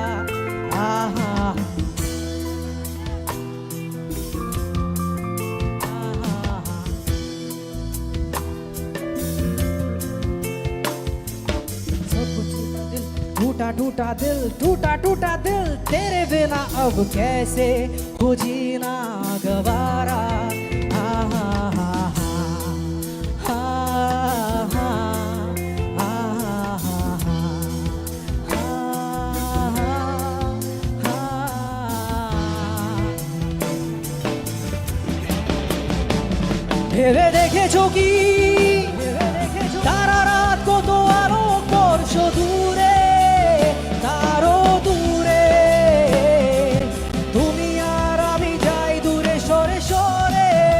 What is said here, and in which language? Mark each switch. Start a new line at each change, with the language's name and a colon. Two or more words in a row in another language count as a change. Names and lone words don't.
Hindi: आहा टूटा टूटा दिल, टूटा टूटा दिल, तेरे बिना अब कैसे हो जीना गवारा। आहा हा हा, आहा आहा
Bangla: ভেবে দেখেছো কি তারা রাত কত আলোক বর্ষ দূরে, তারও দূরে তুমি আর আমি যাই দূরে সরে সরে।